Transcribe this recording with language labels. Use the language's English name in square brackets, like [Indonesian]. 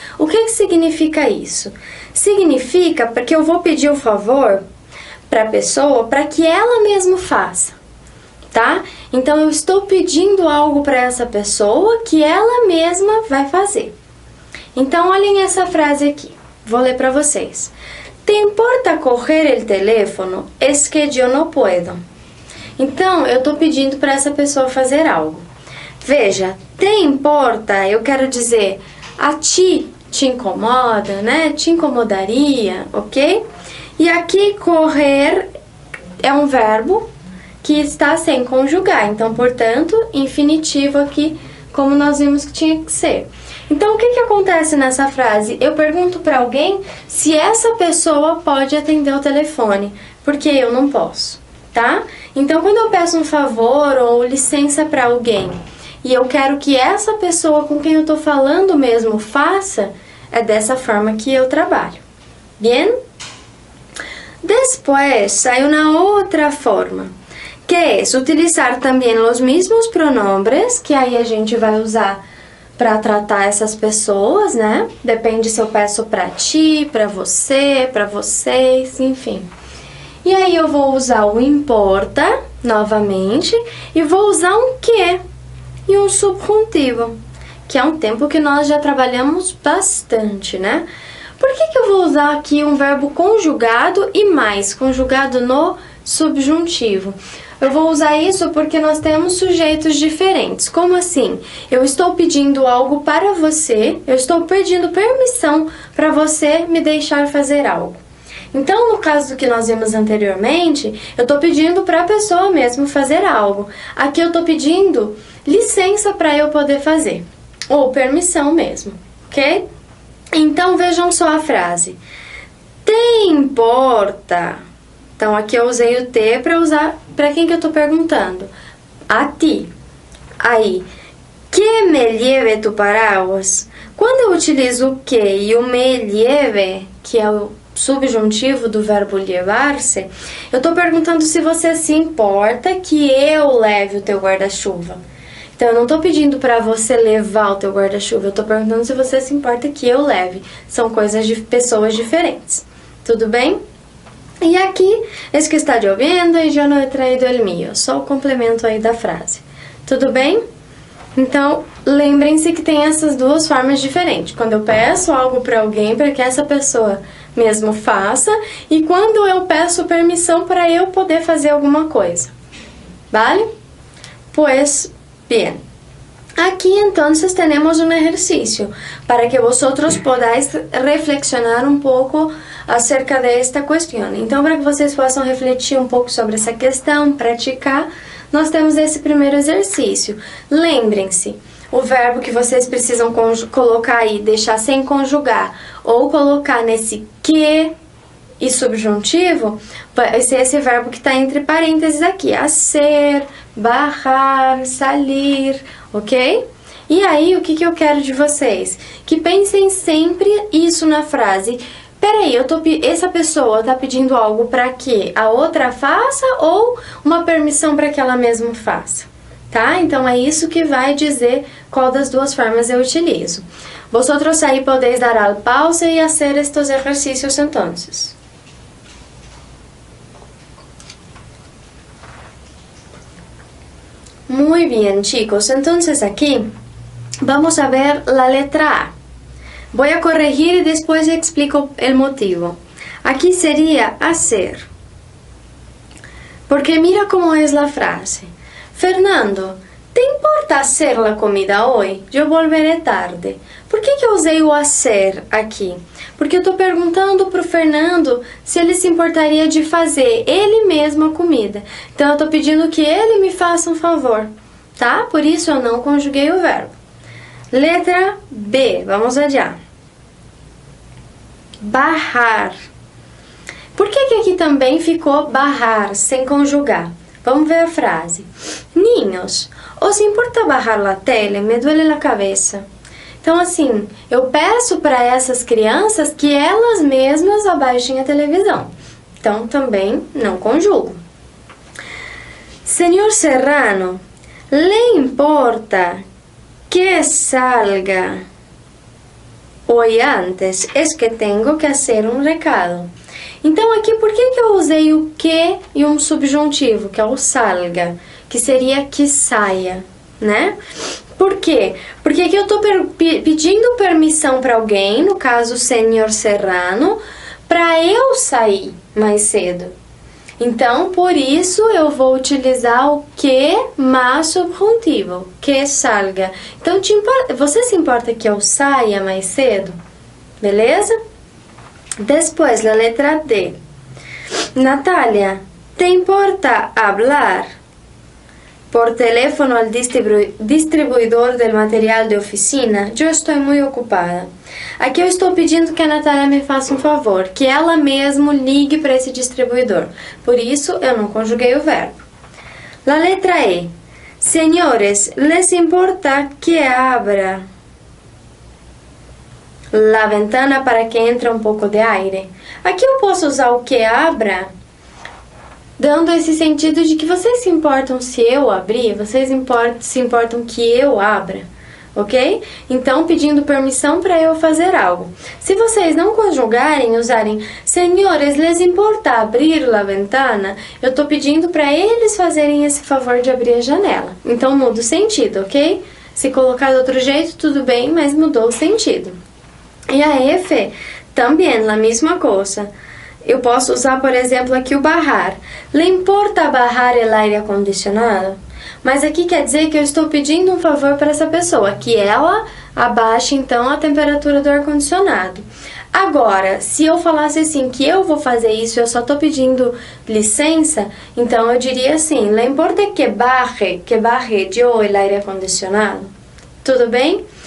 [Portuguese] O que significa isso? Significa porque eu vou pedir o favor para a pessoa para que ela mesma faça, tá? Então, eu estou pedindo algo para essa pessoa que ela mesma vai fazer. Então, olhem essa frase aqui. Vou ler para vocês. [Spanish] ¿Te importa coger el teléfono? Es que yo no puedo. [Portuguese] Então, eu estou pedindo para essa pessoa fazer algo. Veja, te importa, eu quero dizer, [Spanish] a ti te incomoda, [Portuguese] né? Te incomodaria, ok? E aqui, correr é um verbo que está sem conjugar. Então, portanto, infinitivo aqui, como nós vimos que tinha que ser. Então, o que acontece nessa frase? Eu pergunto para alguém se essa pessoa pode atender o telefone, porque eu não posso, tá? Então, quando eu peço um favor ou licença para alguém e eu quero que essa pessoa com quem eu estou falando mesmo faça, é dessa forma que eu trabalho. [Spanish] Bien? Después, hay una otra forma, que es utilizar también los mismos pronombres, [Portuguese] que aí a gente vai usar para tratar essas pessoas, né? Depende se eu peço para ti, para você, para vocês, enfim. E aí eu vou usar o importa, novamente, e vou usar um que e um subjuntivo, que é um tempo que nós já trabalhamos bastante, né? Por que eu vou usar aqui um verbo conjugado e mais, conjugado no subjuntivo? Eu vou usar isso porque nós temos sujeitos diferentes. Como assim? Eu estou pedindo algo para você, eu estou pedindo permissão para você me deixar fazer algo. Então, no caso do que nós vimos anteriormente, eu estou pedindo para a pessoa mesmo fazer algo. Aqui eu estou pedindo licença para eu poder fazer, ou permissão mesmo, ok? Então, vejam só a frase. Te importa? Então, aqui eu usei o te para usar para quem que eu estou perguntando? A ti. [Spanish] Aí, que me lleve tu paraguas? [Portuguese] Quando eu utilizo o que e o me lleve, que é o subjuntivo do verbo llevar-se, eu estou perguntando se você se importa que eu leve o teu guarda-chuva. Então, eu não estou pedindo para você levar o teu guarda-chuva, eu estou perguntando se você se importa que eu leve. São coisas de pessoas diferentes. Tudo bem? E aqui, [Spanish] es que está lloviendo e yo no he traído el mío. [Portuguese] Só o complemento aí da frase. Tudo bem? Então, lembrem-se que tem essas duas formas diferentes. Quando eu peço algo para alguém para que essa pessoa mesmo faça, e quando eu peço permissão para eu poder fazer alguma coisa. [Spanish] ¿Vale? Pues bien. Aquí entonces tenemos un ejercicio para que vosotros podáis reflexionar un poco acerca de esta cuestión. [Portuguese] Então, para que vocês possam refletir um pouco sobre essa questão, praticar, nós temos esse primeiro exercício. Lembrem-se, o verbo que vocês precisam colocar aí, deixar sem conjugar, ou colocar nesse que e subjuntivo, vai ser esse verbo que está entre parênteses aqui, hacer, bajar, salir, ok? E aí, o que eu quero de vocês? Que pensem sempre isso na frase. Peraí, essa pessoa está pedindo algo para que a outra faça ou uma permissão para que ela mesma faça? Tá? Então, é isso que vai dizer qual das duas formas eu utilizo. [Spanish] Vosotros aí podéis dar al pause y hacer estos ejercicios entonces. Muy bien, chicos. Entonces aquí vamos a ver la letra A. Voy a corregir y después explico el motivo. Aquí sería hacer. Porque mira cómo es la frase. Fernando, ¿te importa hacer la comida hoy? Yo volveré tarde. [Portuguese] Por que eu usei o hacer aqui? Porque eu estou perguntando para o Fernando se ele se importaria de fazer ele mesmo a comida. Então, eu estou pedindo que ele me faça um favor, tá? Por isso, eu não conjuguei o verbo. Letra B, vamos adiar. Barrar. Por que aqui também ficou barrar, sem conjugar? Vamos ver a frase. [Spanish] Niños, ¿os importa bajar la tele? Me duele la cabeza. [Portuguese] Então, assim, eu peço para essas crianças que elas mesmas abaixem a televisão. Então, também não conjugo. [Spanish] Señor Serrano, ¿le importa que salga hoy antes? Es que tengo que hacer un recado. [Portuguese] Então, aqui, por que eu usei o que e um subjuntivo, que é o salga, que seria que saia, né? Por quê? Porque aqui eu estou pedindo permissão para alguém, no caso o Senhor Serrano, para eu sair mais cedo. Então, por isso, eu vou utilizar o que mais subjuntivo, que salga. Então, você se importa que eu saia mais cedo? Beleza? Depois, a letra D. [Spanish] Natália, ¿te importa hablar por teléfono al distribuidor del material de oficina? [Portuguese] Eu estou muito ocupada. Aqui eu estou pedindo que a Natália me faça um favor, que ela mesmo ligue para esse distribuidor. Por isso, eu não conjuguei o verbo. [Spanish] La letra E. Senhores, ¿les importa que abra la ventana para que entre um pouco de aire? [Portuguese] Aqui eu posso usar o que abra, dando esse sentido de que vocês se importam se eu abrir, vocês se importam que eu abra, ok? Então, pedindo permissão para eu fazer algo. Se vocês não conjugarem, usarem senhores, [Spanish] les importa abrir la ventana, [Portuguese] eu estou pedindo para eles fazerem esse favor de abrir a janela. Então, muda o sentido, ok? Se colocar de outro jeito, tudo bem, mas mudou o sentido. E a F, também, a mesma coisa. Eu posso usar, por exemplo, aqui o barrar. [Spanish] ¿Le importa barrar el aire acondicionado? [Portuguese] Mas aqui quer dizer que eu estou pedindo um favor para essa pessoa, que ela abaixe, então, a temperatura do ar-condicionado. Agora, se eu falasse assim, que eu vou fazer isso, eu só estou pedindo licença, então eu diria assim, [Spanish] ¿le importa que baje yo el aire acondicionado? [Portuguese] Tudo bem?